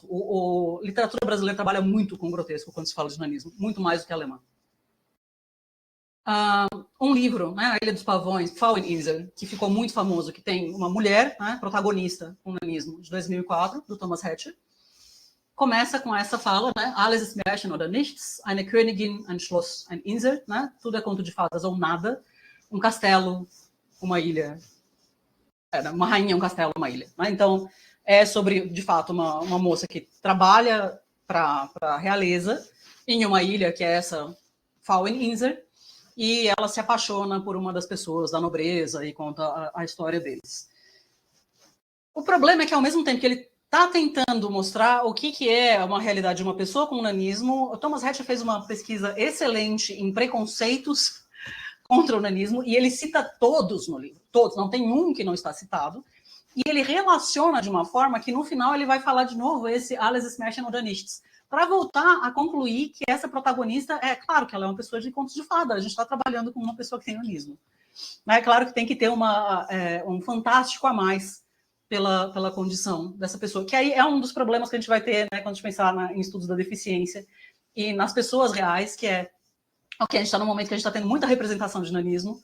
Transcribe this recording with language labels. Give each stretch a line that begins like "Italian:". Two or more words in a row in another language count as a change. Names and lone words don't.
Portuguese: A literatura brasileira trabalha muito com grotesco quando se fala de nanismo, muito mais do que a alemã. Um livro, né, A Ilha dos Pavões, Fraueninsel, que ficou muito famoso, que tem uma mulher, né, protagonista com nanismo, de 2004, do Thomas Hatcher, começa com essa fala, né?
German: Alles ist Märchen oder nichts, eine Königin, ein Schloss, ein Insel,
Portuguese: né? Tudo é conto de fadas ou nada, um castelo, uma ilha Era uma rainha, um castelo, uma ilha. Né? Então, é sobre, de fato, uma moça que trabalha para a realeza em uma ilha, que é essa Fallen-Inzer, e ela se apaixona por uma das pessoas da nobreza e conta a história deles. O problema é que, ao mesmo tempo que ele está tentando mostrar o que é uma realidade de uma pessoa com nanismo, o Thomas Hatcher fez uma pesquisa excelente em preconceitos contra o nanismo, e ele cita todos no livro, todos, não tem um que não está citado, e ele relaciona de uma forma que no final ele vai falar de novo esse
German: Alles ist Märchen oder nichts,
Portuguese: para voltar a concluir que essa protagonista, é claro que ela é uma pessoa de contos de fada, a gente está trabalhando com uma pessoa que tem nanismo. É claro que tem que ter um fantástico a mais pela condição dessa pessoa, que aí é um dos problemas que a gente vai ter, né, quando a gente pensar em estudos da deficiência e nas pessoas reais, que é ok, a gente está num momento que a gente está tendo muita representação de nanismo.